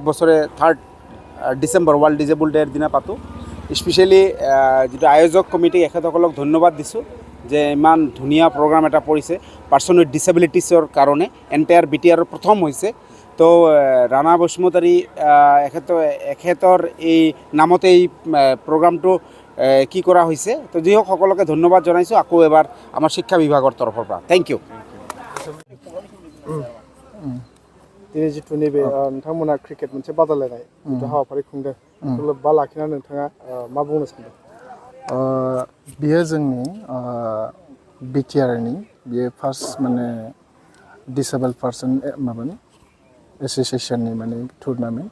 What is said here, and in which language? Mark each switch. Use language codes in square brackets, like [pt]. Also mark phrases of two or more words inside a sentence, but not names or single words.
[as] বছৰে 3rd ডিচেম্বৰ ৱৰ্ল্ড ডিজেবল ডে'ৰ দিনা পাতোঁ স্পেচিয়েলি যিটো আয়োজক কমিটি এখেতসকলক ধন্যবাদ দিছোঁ যে ইমান ধুনীয়া প্ৰগ্ৰাম এটা পৰিছে [en] persons with disabilities [as] কাৰণে এণ্টায়াৰ বিটিআৰৰ প্ৰথম হৈছে তো ৰাণা বসুমতাৰী এখেতৰ এই নামতে এই প্ৰগ্ৰামটো কি কৰা হৈছে তো যি হওক সকলোকে ধন্যবাদ জনাইছোঁ আকৌ এবাৰ আমাৰ শিক্ষা বিভাগৰ তৰফৰ পৰা [en] thank you [brx] दिनै जिथु नैबे नोंथांमोना क्रिकेट मोनसे बादायलायनाय जिथु हाबाफारि खुंदों लोब्बा लाखिनानै नोंथाङा मा बुंनो सानदों बियो जोंनि बिटिआरनि बियो फार्स्ट माने [en] disabled person [brx] माबानि एस'सिएशननि माने टुर्नामेन्ट